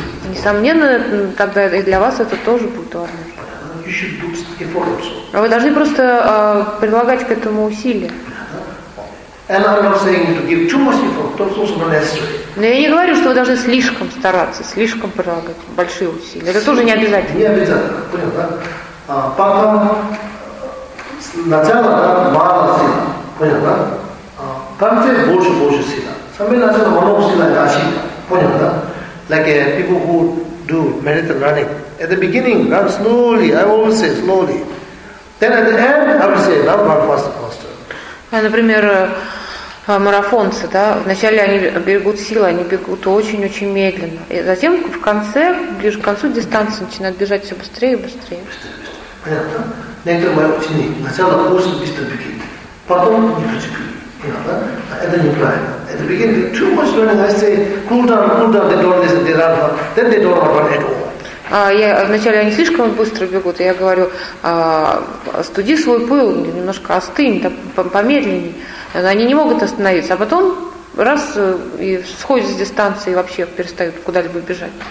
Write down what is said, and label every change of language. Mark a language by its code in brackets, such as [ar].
[ru] Несомненно, тогда и для вас это тоже будет важно. Вы должны просто прилагать к этому усилия. [en] And I'm not saying to give too much effort, that's also not necessary. [ru] Но я не говорю, что вы должны слишком стараться, слишком прилагать большие усилия. Это [en] so, [ru] тоже не обязательно. Не обязательно, понял, да? Сначала, да, мало сил, понял, да? Конце больше сил. Сами начали много сил, это сила, понял, да? [en] Like people who do marathon running. At the beginning, run slowly, I always say slowly. Then at the end, I will say, love one faster, faster. [ru] Например, марафонцы, да, вначале они берегут силы, они бегут очень-очень медленно. И затем в конце, ближе к концу дистанции, начинают бежать все быстрее и быстрее. Понятно? Некоторые мои ученики, сначала курс быстро бегут, потом не хочет бегать. Понятно? Это неправильно. [en] At the beginning, too much learning, I say, cool down, they don't listen, they run, then they don't run at all. [ru] Вначале они слишком быстро бегут, и я говорю, остуди свой пыл, немножко остынь, да, помедленнее. Они не могут остановиться, а потом раз и сходят с дистанции и вообще перестают куда-либо бежать.